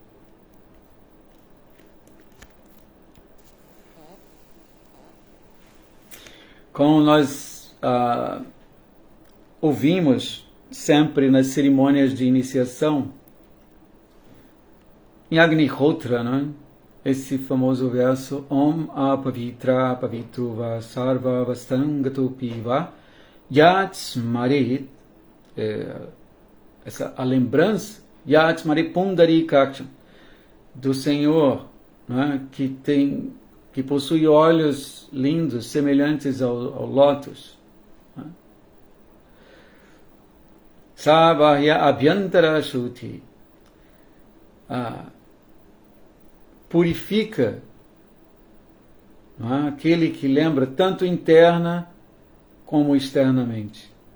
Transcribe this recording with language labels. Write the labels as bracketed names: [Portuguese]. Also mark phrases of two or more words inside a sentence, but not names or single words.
[Portuguese] Como nós ouvimos sempre nas cerimônias de iniciação, em Agnihotra, né? Esse famoso verso [Sanskrit] Om apavitra pavitruva sarva vastangatopiva yat smarit, [Portuguese] a lembrança [Sanskrit] yat smarit pundarikaksham, [Portuguese] do Senhor, né? que possui olhos lindos semelhantes ao lótus. [Sanskrit] Sabahya abhyantara shuti, [Portuguese] purifica, aquele que lembra tanto interna como externamente.